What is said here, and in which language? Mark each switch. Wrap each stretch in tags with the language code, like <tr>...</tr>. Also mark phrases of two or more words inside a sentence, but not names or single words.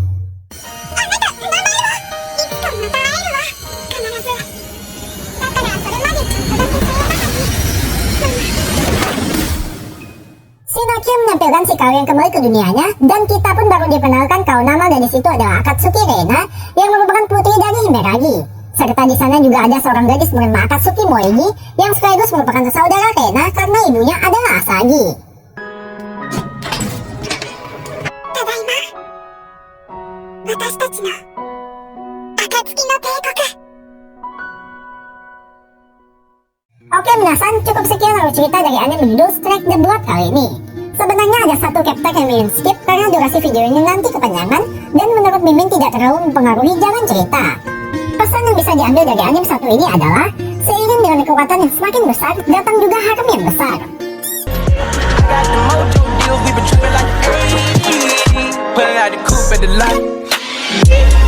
<id>Shinokio menampilkan Shikawe yang kembali ke dunianya, dan kita pun baru dikenalkan kalau nama dari situ adalah Akatsuki Reina, yang merupakan putri dari Himeragi. Serta di sana juga ada seorang gadis bernama Akatsuki Moegi yang sekaligus merupakan saudara Reina karena ibunya adalah Asagi.</id> <ja>Tadaima. 私たちの暁の帝国.</ja> <id>Oke minasan, cukup sekian alur cerita dari anime berjudul Strike the Blood kali ini. Sebenarnya ada satu chapter yang Mimin skip karena durasi video ini nanti kepanjangan dan menurut Mimin tidak terlalu mempengaruhi jalan cerita. Pesan yang bisa diambil dari anime satu ini adalah seiring dengan kekuatan yang semakin besar, datang juga harem yang besar.</id> <en>Got the mojo deals, we been tripping like 80. Pulling out the coupe at the lot.</en>